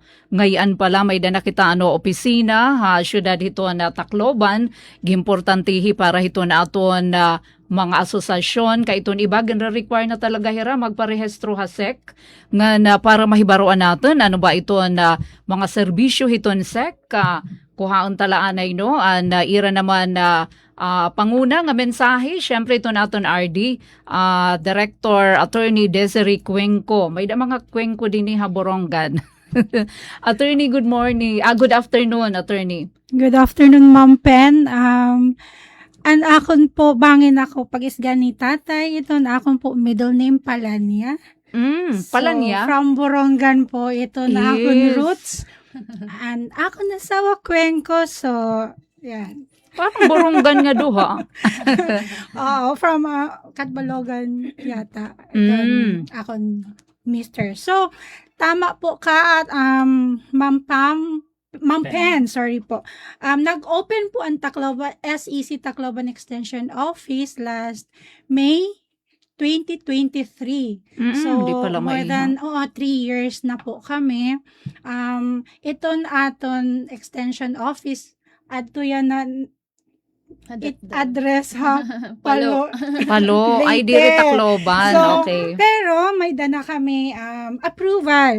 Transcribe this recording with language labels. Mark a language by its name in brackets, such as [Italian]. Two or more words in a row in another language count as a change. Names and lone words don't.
[Waray] Ngayon pala may dana kita opisina ha syudad hiton Tacloban giimportantihi para hiton aton mga asosasyon kay iton iba require na talaga hira magparehistro ha SEC nga na para mahibaroan natin ano ba iton mga serbisyo hiton SEC kuhaon talaanay no an ira naman panguna nga mensahe syempre ito naton RD Director Attorney Desiree Cuenco may da mga Cuenco din ni Haborongan. Attorney, [English] good morning. Good afternoon, Attorney. Good afternoon, Ma'am Pen. [Waray] An akon po, bangin ako pag-isga ni tatay. Ito na akon po [English] middle name [Waray] Palanya. Palanya? So, from Borongan po, ito na akon [English] Yes. roots. [Waray] And ako nasawa Cuenco, so, yan. Parang Borongan nga duha. Oo, from Katbalogan yata. Ito, akon mister. So, tama po ka at Ma'am Pen, sorry po. [Filipino] Nag-open po ang SEC Tacloban Extension Office last May 2023. [English] So, [Waray] di pala [English] more [Waray] maiha. [English] than 3 years na po kami. [Waray] Iton aton [English] extension office [Waray] adto yan na address ha Palo. Palo, ay Leyte. dire Tacloban. [English] So, Okay. [Waray] pero may dana kami approval